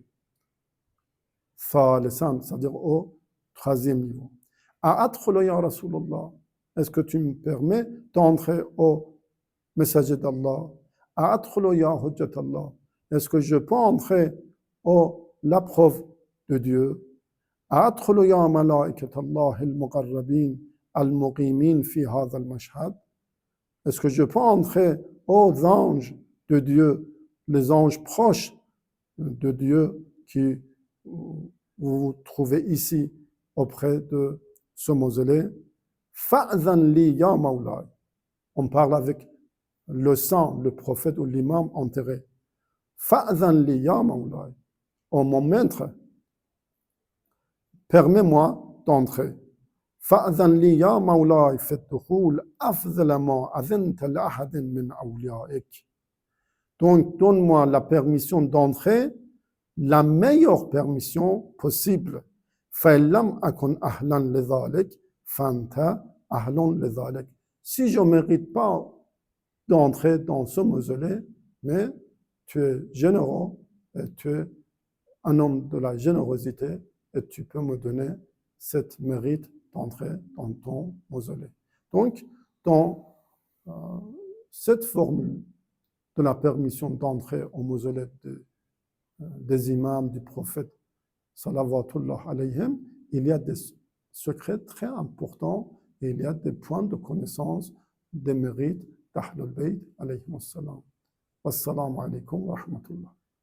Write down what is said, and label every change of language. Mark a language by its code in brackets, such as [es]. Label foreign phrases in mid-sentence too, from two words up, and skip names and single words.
[fr] C'est-à-dire au troisième niveau. [ar] أأدخل يا رسول الله, [fr] est-ce que tu me permets d'entrer au messager d'Allah? [ar] أأدخل يا حجة الله, [fr] est-ce que je peux entrer au la preuve de Dieu? [ar] أأدخل يا ملائكة الله المقربين المقيمين في هذا المشهد, [fr] est-ce que je peux entrer aux anges de Dieu, les anges proches de Dieu qui vous vous trouvez ici auprès de ce mausolée? [ar] فأذن لي يا مولاي. [fr] On parle avec le sang, le prophète ou l'imam enterré. [ar] فأذن لي يا مولاي. [fr] Oh mon maître, permets-moi d'entrer. [ar] فأذن لي يا مولاي في الدخول أفضل ما أذنت لأحد من أوليائك. [fr] Donc, donne-moi la permission d'entrer, la meilleure permission possible. [ar] فَإِلَّمْ أَكُنْ أَهْلًا لِذَلِكَ فَأَنْتَ أَهْلٌ لِذَلِكَ. [fr] Si je ne mérite pas d'entrer dans ce mausolée, mais tu es généreux, et tu es un homme de la générosité, et tu peux me donner cette mérite d'entrer dans ton mausolée. Donc, dans cette formule de la permission d'entrer au mausolée des imams, du prophète, [ar] صلوات الله عليهم, [fr] il y a des secrets très importants et il y a des points de connaissance des mérites d'Ahlul Bayt [ar] عليهم السلام. والسلام عليكم ورحمة الله.